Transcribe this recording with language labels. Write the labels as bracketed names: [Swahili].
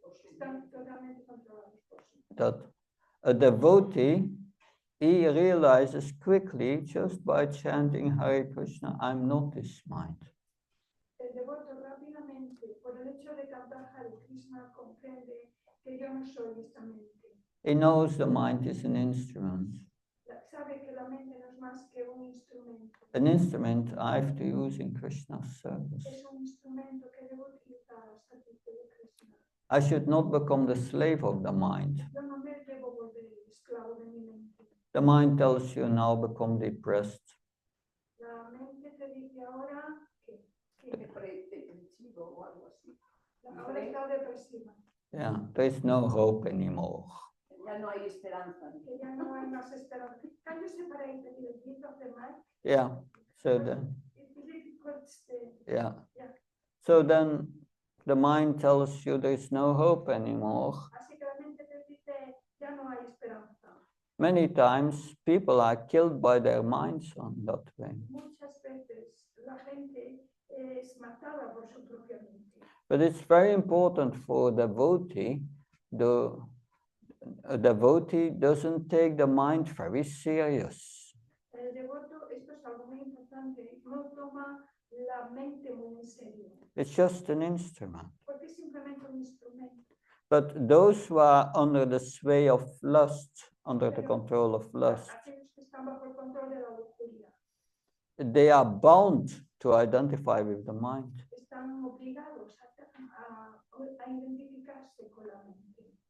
[Spanish] Están totalmente controlados por su mente. [English] That a devotee, he realizes quickly just by chanting Hare Krishna, I'm not this mind. [Spanish] El devoto rápidamente, por el hecho de cantar Hare Krishna, comprende que yo no soy esta mente. [English] He knows the mind is an instrument. [Spanish] Sabe que la mente no es más que un instrumento. [English] An instrument I have to use in Krishna's service. [Spanish] Es un instrumento que debo utilizar al servicio de Krishna. [English] I should not become the slave of the mind. [Spanish] Yo no me debo volver esclavo de mi mente. [English] The mind tells you now become depressed. [Spanish] La mente te dice ahora que Depresivo o algo así. ahora está depresiva, [English] Yeah, there is no hope anymore. [Spanish] Ya no hay esperanza. que ya no hay más esperanza. [English] Can you separate a little bit of the mic? Yeah, so then, It's difficult to- yeah. Yeah. So then the mind tells you there is no hope anymore. [Spanish] Así que la mente te dice, ya no hay esperanza. [English] Many times people are killed by their minds on that way. [Spanish] Muchas veces la gente es matada por su propia mente. [English] But it's very important for a devotee. A devotee doesn't take the mind very serious. [Spanish] El devoto, esto es algo muy importante, no toma la mente muy en serio, [English] It's just an instrument. [Spanish] porque es simplemente un instrumento. [English] But those who are under the sway of lust, under the control of lust, [Spanish] Aquellos que están bajo el control de la lujuria [English] they are bound to identify with the mind. [Spanish] están obligados a identificarse con la mente.